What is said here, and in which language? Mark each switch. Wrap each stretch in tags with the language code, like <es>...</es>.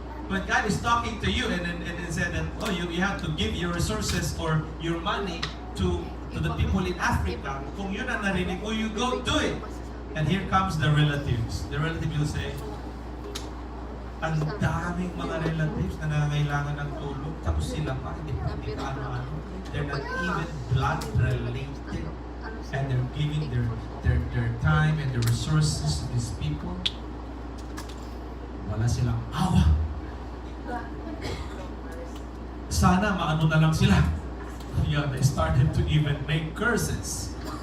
<en>But God is talking to you and said that, oh, you have to give your resources or your money to the people in Africa.</en> <tl>Kung yun ang narinig mo,</tl> <en>you go do it. And here comes the relatives. The relatives will say,</en> <tl>ang daming mga relatives na nangangailangan ng tulong, tapos sila pa, hindi pa ano-ano.</tl> <en>They're not even blood related. And they're giving their time and their resources to these people.</en> <tl>Wala silang awa. Sana maano na lang sila.</tl> <en>Yeah, they started to even make curses.</en>